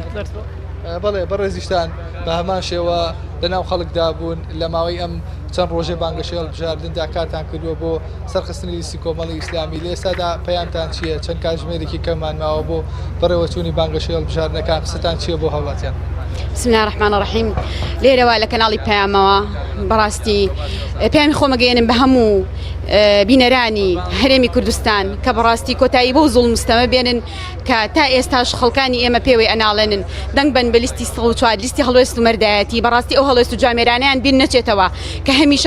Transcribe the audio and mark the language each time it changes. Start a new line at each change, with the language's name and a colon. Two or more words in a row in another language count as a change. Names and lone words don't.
Central Kurdish: بەڵێ بەڕێزیشتان بە هەمان شێوە لەناو خەڵکدا بوون لە ماوەی ئەم چەند ڕۆژێ بانگەشەی هەڵبژاردندا کارتان کردووە بۆ سەرخستنی لیستی کۆمەڵی ئیسلامی لە ئێستادا پەیامتان چییە چەند کاتژمێرێکی کەممان ماوە بۆ بەڕێوەچوونی بانگەشەی هەڵبژاردنەکان قسەتان چییە بۆ هاوڵاتیان؟
Arabic: بسم الله الرحمن الرحیم
Central Kurdish: لێرەوە لە کەناڵی پەیامەوە بەڕاستی پێیامی خۆمەگەێنم بە هەموو بینەرانی هەرێمی کوردستان کە بەڕاستی کۆتایی بۆ زوڵم مستەمە بێنن کە تا ئێستاش خەڵکانی ئێمە پێوەی ئەناڵێنن دەنگ بن بە لیستی 104 لیستی هەڵوێست و مەردایەتی بەڕاستی ئەو هەڵوێست و جامێرانیان بین نەچێتەوە کە هەمیشە